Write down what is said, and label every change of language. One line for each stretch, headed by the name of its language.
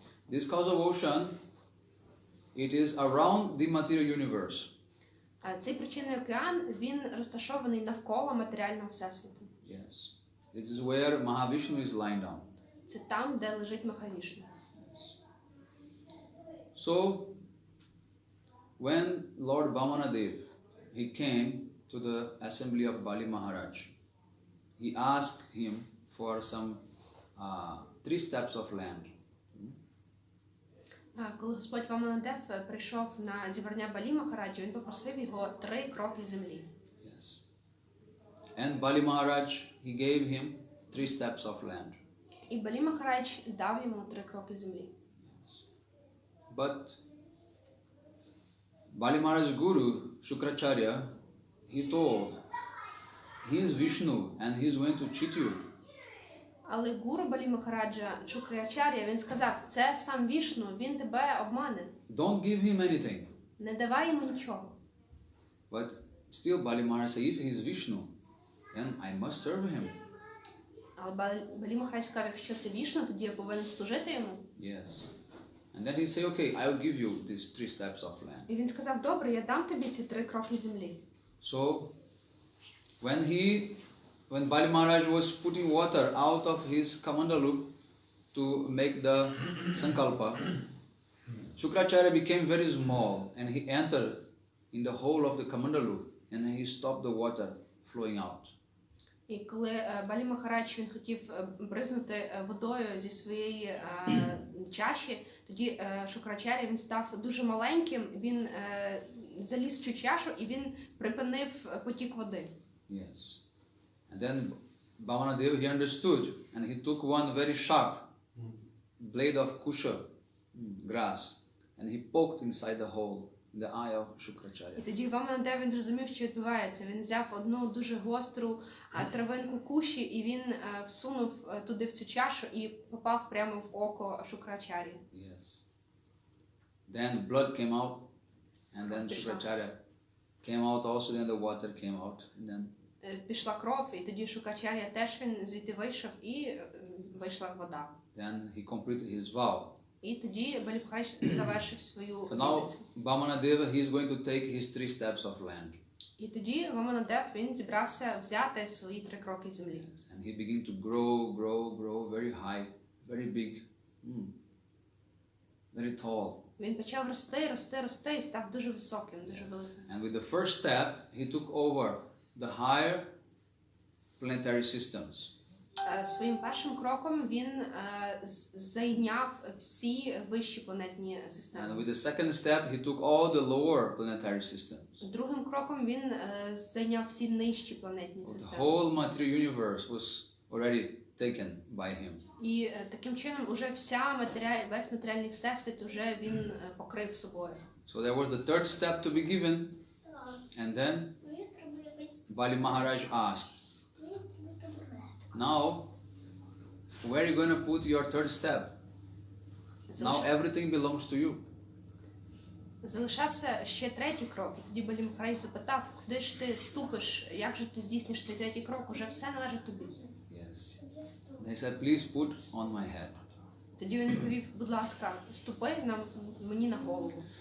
English: This causal ocean, it is around the material universe.
Ukrainian: Цей причинний океан, він розташований навколо матеріального всесвіту.
English: Yes. This is where Mahavishnu is lying down.
Ukrainian: Це там, де лежить Махавішну.
English: Yes. So, when Lord Vamanadev, he came to the assembly of Bali Maharaj, he asked him for some 3 steps of land.
Ukrainian: Коли Господь Ваманадев прийшов на зібрання Балі Махараджа, він попросив його 3 кроки землі.
English: Yes. And Bali Maharaj, he gave him 3 steps of land.
Ukrainian: І Балі Махарадж дав йому 3 кроки землі.
English: But Bali Maharaj's guru, Shukracharya, he told, he is Vishnu and he is going to cheat you.
Ukrainian: Але гуру Балі Махараджа, Шукраячар'я, він сказав, це сам Вішну, він тебе обмане.
English: Don't give him anything.
Ukrainian: Не давай йому нічого.
English: But still Bali Maharaj said, if he is Vishnu, then I must serve him.
Ukrainian: Але Балі Махарадж сказав, якщо це Вішну, тоді я повинен служити йому.
English: Yes. And then he say, okay, I will give you these 3 steps of land.
Ukrainian: І він сказав, добре, я дам тобі ці 3 кроки землі.
English: So when Bali Maharaj was putting water out of his kamandalu to make the sankalpa, Shukracharya became very small and he entered in the hole of the kamandalu and he stopped the water flowing out.
Ukrainian: І коли Балі Махарадж він хотів бризнути водою зі своєї чаші, тоді Шукрачаря він став дуже маленьким, він заліз в цю чашу і він припинив потік води.
English: Yes. And then Bhavanadev, he understood and he took one very sharp blade of kusha grass and he poked inside the hole in the eye of Shukracharya.
Ukrainian: І тоді Ваманадев він зрозумів, що відбувається. Він взяв одну дуже гостру травинку куші і він всунув туди в цю чашу і попав прямо в око Шукрачарі.
English: Yes. Then blood came out and then Shukracharya came out also, then the water came out and then
Ukrainian: Пішла кров, і тоді Шукачаря теж він звідти вийшов і вийшла вода.
English: then he completed his vow.
Ukrainian: І тоді Балі Махарадж завершив свою
English: So now
Ukrainian: обітницю.
English: Bhamanadeva, he is going to take his 3 steps of land.
Ukrainian: І тоді Ваманадев він зібрався взяти свої 3 кроки землі.
English: And he began to grow very high, very big, very tall.
Ukrainian: Він почав рости і став дуже високим, дуже великим.
English: And with the first step, he took over the higher planetary systems.
Ukrainian: Своїм першим кроком він зайняв всі вищі планетні
English: And
Ukrainian: системи.
English: with the second step, he took all the lower planetary systems.
Ukrainian: Другим кроком він зайняв всі нижчі планетні
English: So the
Ukrainian: системи.
English: whole material universe was already taken by him.
Ukrainian: І таким чином уже весь матеріальний всесвіт уже він покрив собою.
English: So there was the third step to be given, and then Bali Maharaj asked, now, where are you going to put your third step? Now everything belongs to you.
Ukrainian: Залишався ще 3-й крок, і тоді Балі Махарадж запитав, куди ж ти ступиш, як же ти здійсниш цей 3-й крок, уже все належить тобі.
English: Yes. And he said, please put on my head.
Ukrainian: Тоді він відповів, будь ласка, ступи мені на голову.